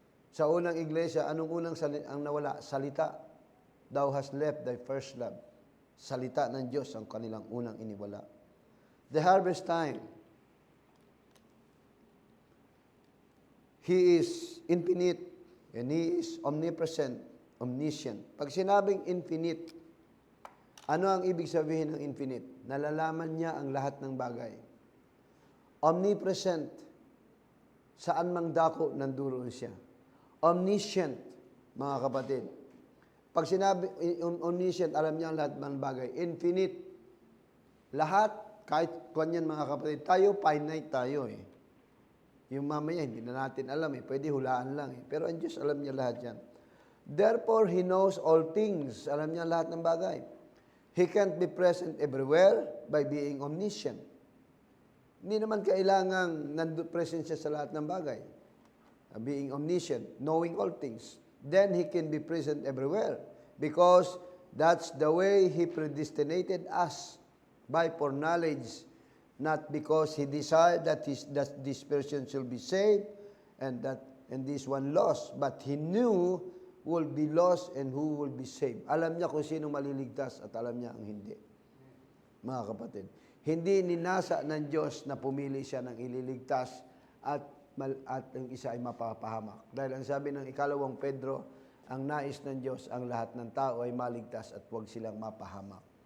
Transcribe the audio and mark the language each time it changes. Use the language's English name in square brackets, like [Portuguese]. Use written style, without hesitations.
[Filipino] Sa unang iglesia, anong unang ang nawala? Salita. [English] Thou hast left thy first love. [Filipino] Salita ng Diyos ang kanilang unang iniwala. [English] The harvest time. He is infinite and He is omnipresent, omniscient. [Filipino] Pag sinabing infinite, ano ang ibig sabihin ng infinite? Nalalaman niya ang lahat ng bagay. Omnipresent, saan mang dako nanduroon siya. Omniscient, mga kapatid. Pag sinabi omniscient, alam niya ang lahat ng bagay. Infinite, lahat, kahit kanyan mga kapatid, tayo, finite tayo eh. Yung mamaya, hindi na natin alam eh. Pwede hulaan lang eh. Pero ang Diyos, alam niya lahat yan. [English] Therefore, He knows all things. [Filipino] Alam niya lahat ng bagay. [English] He can't be present everywhere by being omniscient. [Filipino] Hindi naman kailangang present siya sa lahat ng bagay. [English] Being omniscient, knowing all things. Then He can be present everywhere. Because that's the way He predestinated us by foreknowledge. Not because He desired that this person should be saved and this one lost. But He knew who will be lost and who will be saved. [Filipino] Alam niya kung sino maliligtas at alam niya ang hindi. Mga kapatid. Hindi ninasa ng Diyos na pumili siya ng ililigtas at ang isa ay mapapahamak. Dahil ang sabi ng 2 Pedro, ang nais ng Diyos, ang lahat ng tao ay maligtas at huwag silang mapahamak.